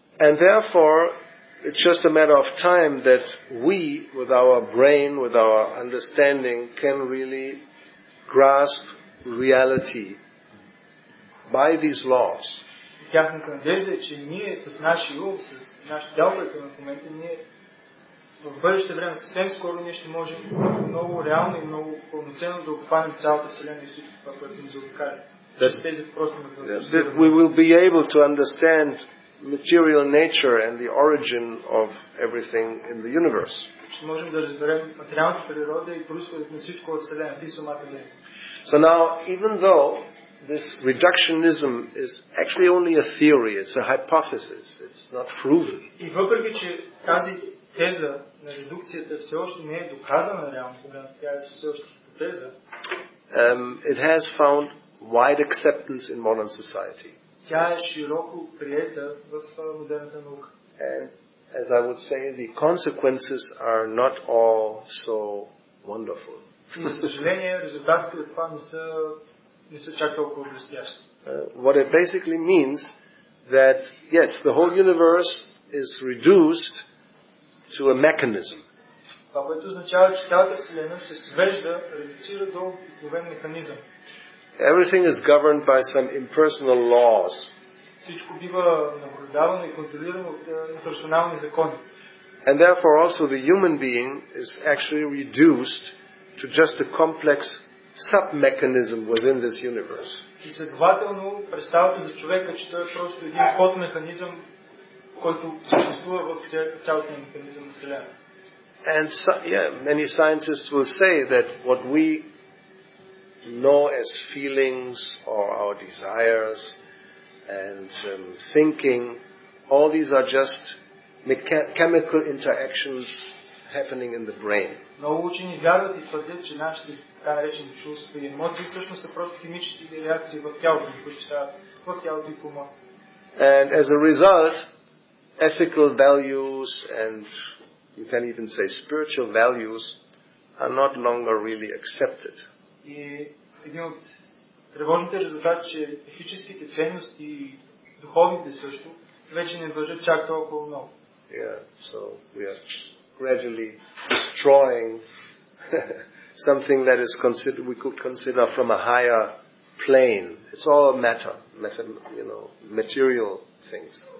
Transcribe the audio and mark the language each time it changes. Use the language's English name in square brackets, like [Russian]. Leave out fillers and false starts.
[English] And therefore, it's just a matter of time that we, with our brain, with our understanding, can really grasp reality by these laws. [Bulgarian] Тяхната надежда е, че ние с нашия ум, с нашия дял, който в момента ние в бъдеще време, съвсем скоро ние ще можем много реално и много пълноценно да обхванем цялата Вселена и всичко това, което ни заобикаля. [English] That we will be able to understand material nature and the origin of everything in the universe. [Bulgarian] Ще можем да разберем материалната природа и произходът на всичко от Вселената и самата нея. [English] So now, even though this reductionism is actually only a theory, it's a hypothesis, it's not proven. [Bulgarian] И въпреки че тази теза на редукцията все още не е доказана реално, когато тя е все още хипотеза, [English] it has found wide acceptance in modern society. [Bulgarian] Тя е широко приета в модерната наука. [English] And as I would say, the consequences are not all so wonderful. [Bulgarian] И за съжаление, резултатите от това не са чак толкова блестящи. [English] What it basically means that, yes, the whole universe is reduced to a mechanism. [Bulgarian] Това, което означава, че цялата Вселена се свежда, редуцира до обикновен механизъм. [English] Everything is governed by some impersonal laws. [Bulgarian] Всичко бива наблюдавано и контролирано от имперсонални закони. [English] And therefore also the human being is actually reduced to just a complex sub-mechanism within this universe. [Bulgarian] И следователно, представата за човека, че той е просто един подмеханизъм, който съществува в цялостния механизъм на Вселена. [English] And many scientists will say that what we know as feelings or our desires and thinking, all these are just chemical interactions happening in the brain. [Bulgarian] Много учени вярват и твърдят, че нашите така наречени чувства и емоции всъщност са просто химически реакции в тялото, които стават в тялото и в ума. [English] And as a result, ethical values and you can even say spiritual values are not longer really accepted. [Bulgarian] И един от тревожните резултати, че етическите ценности и духовните също вече не важат чак толкова много. [English] Yeah, so we are gradually destroying something that is we could consider from a higher plane. It's all matter, material things.